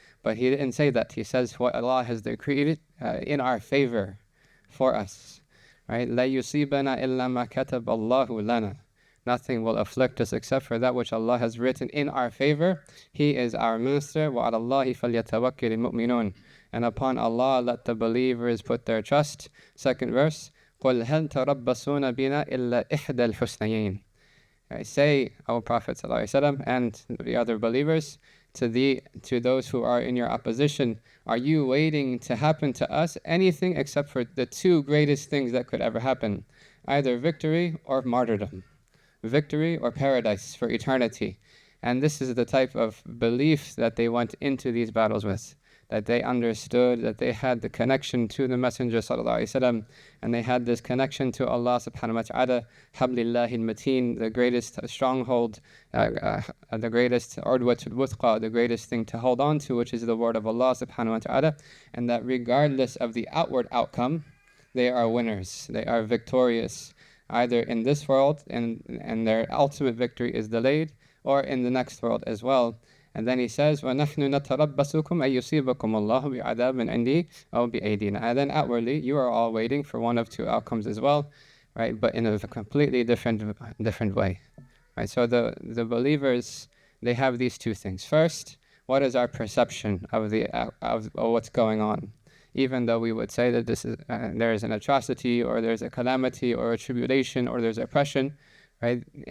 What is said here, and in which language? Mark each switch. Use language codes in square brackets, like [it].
[en] But He didn't say that. He says what Allah has decreed in our favor for us. Right? [ar] لَا يُصِيبَنَا إِلَّا مَا كَتَبَ اللَّهُ لَنَا. [en] Nothing will afflict us except for that which Allah has written in our favor. He is our Master. [ar] وَعَلَى اللَّهِ فَلْيَتَوَكِّلِ الْمُؤْمِنُونَ. [en] And upon Allah let the believers put their trust. Second verse, [ar] قُلْ هَلْ تَرَبَّصُونَ بِنَا إِلَّا إِحْدَى الْحُسْنَيَيْنِ. [en] Say, O Prophet ﷺ, and the other believers, to those who are in your opposition, are you waiting to happen to us anything except for the two greatest things that could ever happen? Either victory or martyrdom. Victory or paradise for eternity. And this is the type of belief that they went into these battles with. That they understood that they had the connection to the Messenger sallallahu alaihi wasallam, and they had this connection to Allah subhanahu wa ta'ala, hablillahi al-mateen, the greatest stronghold, the greatest urdwatul wuthqa, the greatest thing to hold on to, which is the word of Allah subhanahu wa ta'ala, and that regardless of the outward outcome, they are winners, they are victorious, either in this world, and their ultimate victory is delayed, or in the next world as well. And then he says, [ar] وَنَحْنُ نَتَرَبَّسُكُمْ أَن يُصِيبَكُمُ اللَّهُ بِعَذَابٍ عِنْدِي أَوْ بِأَيْدِينَا. [en] And then outwardly, you are all waiting for one of two outcomes as well, right? But in a completely different way, right? So the believers, they have these two things. First, what is our perception of what's going on? Even though we would say that this is there is an atrocity, or there's a calamity, or a tribulation, or there's oppression, right?